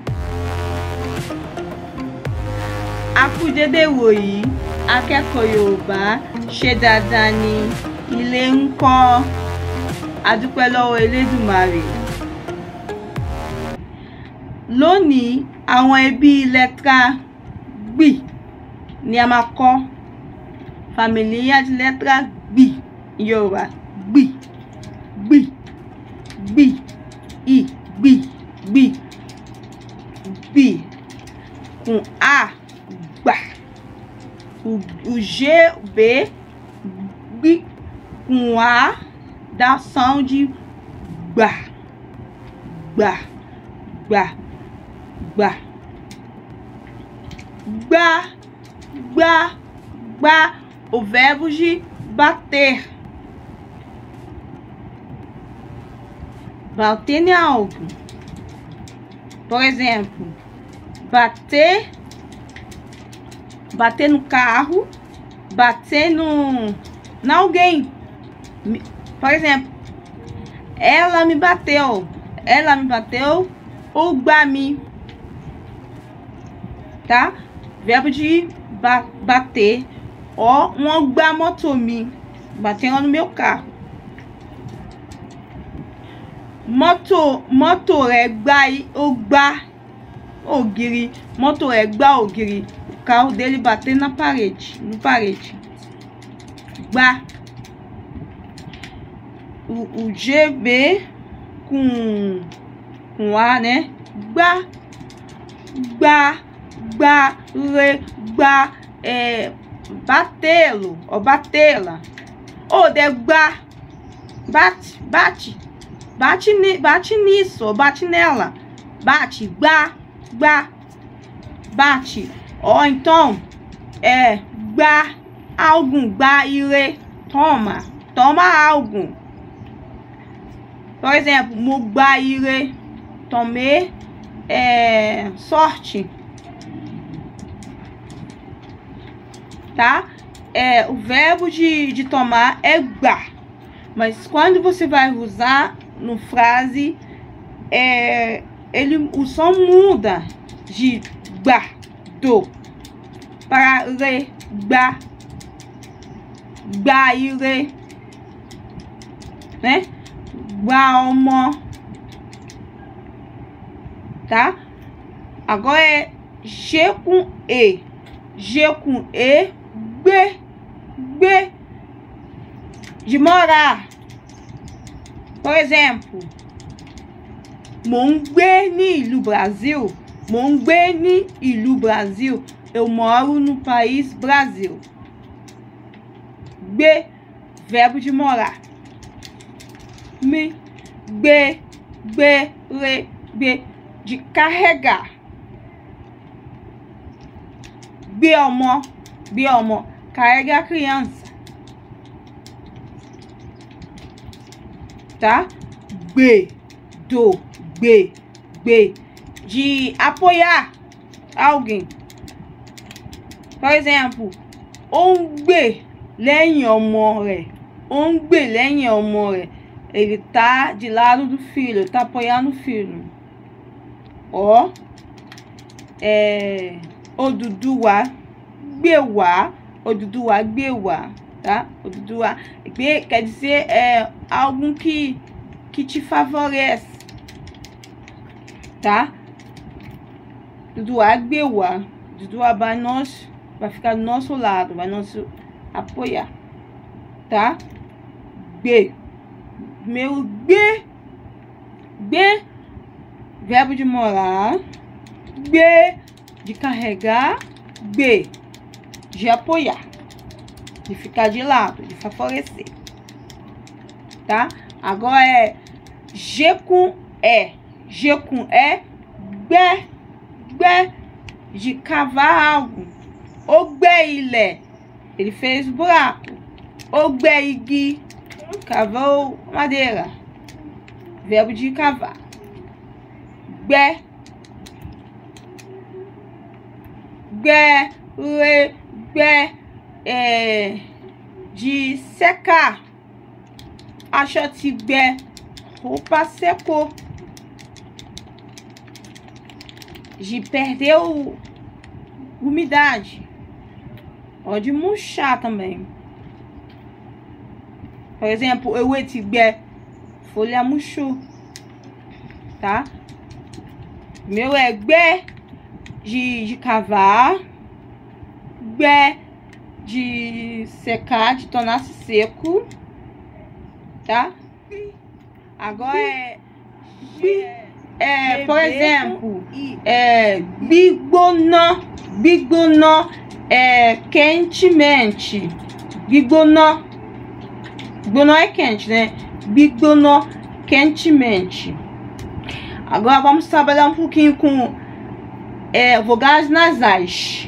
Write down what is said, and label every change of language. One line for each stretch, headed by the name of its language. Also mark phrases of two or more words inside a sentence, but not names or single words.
Yoruba: A kú dédé wòyí, akẹ́kọ̀ọ́ Yorùbá, ṣe dáadáa ni, ilé ń kọ́, a dúpẹ́ lọ́wọ́ Elédùmarè. Lónìí, àwọn ẹbí lẹ́tà gbì ni a máa kọ́.
Portuguese: Familia de letra gbì Yorùbá, gbì, gbì, gbì, i, gbì, gbì, gbì, com a, gbà, o G, B, gbì, com a, dá som de
Yoruba: gbà, gbà, gbà, gbà, gbá, gbá,
Portuguese: gbá, o verbo de bater. Bater em algo. Por exemplo, bater, bater no carro, bater em alguém. Por exemplo, ela me bateu, ou gbá-me, tá? Verbo de bater.
Yoruba: Ó, gbá moto mi,
Portuguese: batendo no meu carro.
Yoruba: Moto rẹ̀ gbá ògiri, moto rẹ̀ gbá ògiri,
Portuguese: o carro dele bateu na parede, Gbá. O GB com A, né?
Yoruba: Gbá, gbá, gbá, gbá,
Portuguese: batê-lo ou batê-la, ou de gbá, bate nisso ou bate nela, bate, gbá, bate. Ou então gbá algo,
Yoruba: gbá ire,
Portuguese: toma algo. Por exemplo,
Yoruba: mo gbá ire,
Portuguese: tomei sorte. Tá? O verbo de tomar é gbá, mas quando você vai usar no frase, o som muda de gbá, do, para re, gbá,
Yoruba: gbá ire,
Portuguese: né?
Yoruba: Gbá ọmọ,
Portuguese: tá? Agora é G com E, gbé, de morar. Por exemplo,
Yoruba: mo ń gbé ní ìlú Brasil,
Portuguese: eu moro no país Brasil. Gbé, verbo de morar. Gbé, de carregar. Gbé ọmọ, carrega a criança, tá? Gbé, de apoiar alguém. Por exemplo,
Yoruba: ó ń gbé lẹ́yìn ọmọ rẹ̀,
Portuguese: ele tá de lado do filho, tá apoiando o filho.
Yoruba: Ó, Odùduwà gbé wá, tá?
Portuguese: Odùduwà gbé quer dizer algo que te favorece, tá?
Yoruba: Odùduwà gbé wá,
Portuguese: Odùduwà vai ficar do nosso lado, vai nos apoiar, tá?
Yoruba: Gbé, gbé,
Portuguese: verbo de morar, gbé, de carregar, gbé, de apoiar, de ficar de lado, de favorecer, tá? Agora é G com E, gbé, de cavar algo,
Yoruba: ó gbé ilẹ̀,
Portuguese: ele fez buraco,
Yoruba: ó gbé igi,
Portuguese: cavou madeira, verbo de cavar.
Yoruba: Gbé, Gbé,
Portuguese: de secar.
Yoruba: Aṣọ ti gbẹ,
Portuguese: roupa secou. De perder umidade. Pode murchar também. Por exemplo,
Yoruba: ewé ti gbẹ,
Portuguese: folha murchou, tá? Meu é gbé de cavar, gbé de secar, de tornar-se seco, tá? Agora por exemplo, gbígbóná, quentemente. Gbígbóná é quente, né? Gbígbóná, quentemente. Agora vamos trabalhar um pouquinho com vogais nasais.